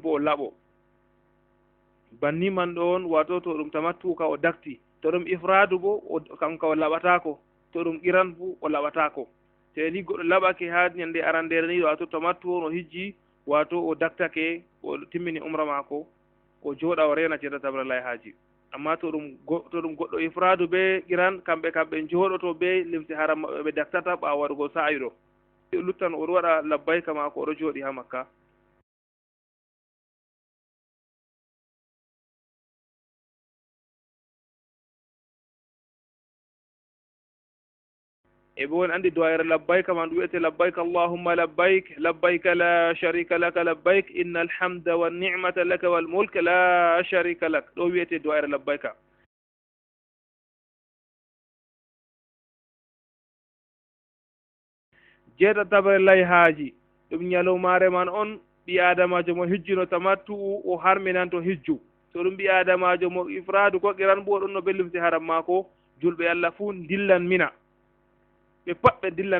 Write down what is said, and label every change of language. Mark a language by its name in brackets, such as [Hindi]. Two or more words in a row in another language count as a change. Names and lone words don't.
[Fula] bo o laɓo banni man ɗon wato to ɗum tamattu ka o dakti to ɗum ifradu bo kanka o laɓatako to ɗum qiran fu o laɓatako te ni goɗɗo laɓake ha ñande arandere ni wato tamattu on o hijji wato o daktake o timmini umra mako o jooɗa o rena ceerno tabrallahi haaji amma to ɗum goɗɗo ifradu be qiran kamɓe jooɗoto be limse haram maɓɓe ɓe daktata ɓawa waɗugo sa'ayi ɗo luttan oɗo waɗa labbayka mako oɗo jooɗi ha makka e bo en andi do'ayre labbayka man ɗum wiyete [Arabic] لبيك اللهم لبيك لا شريك لك لبيك إن الحمد والنعمة لك والملك لا شريك لك [Fula] ɗo wiyete do'ayre labbayka jeeta tabre lay haaji ɗum ñalowmare man on ɓi adamajo mo hijjuno tamattu o harminanto hijju so ɗum ɓi adamajo mo ifradu ko qiran bo ɗon no bellumti haram mako julɓe Allah fuu dillan mina ɓe pat ɓe dillan